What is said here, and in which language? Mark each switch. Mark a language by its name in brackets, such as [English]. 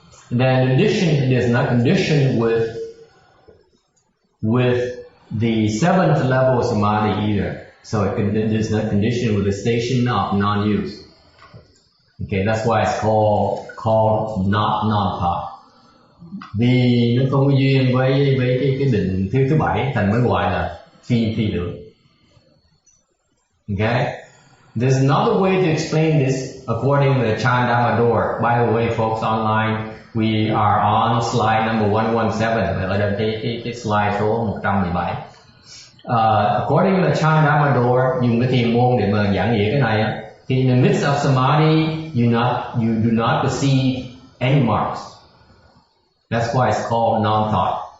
[English] Then addition, it is not conditioned with the 7th level samadhi either. So it is not conditioned with the station of non-use. Okay, that's why it's called not non-thought. [Vietnamese] Vì nó không có duyên với cái định thứ 7, thành mới gọi là phi tưởng. [English] Okay. There's another way to explain this according to the Chandamador. By the way, folks online, we are on slide number 117. [Vietnamese] Ở đây cái slide số 117. [English] According to the Chandamador, [Vietnamese] dùng cái thiền môn để mà giảng nghĩa cái này á, thì [English] in the midst of samadhi, you do not perceive any marks. That's why it's called non-thought.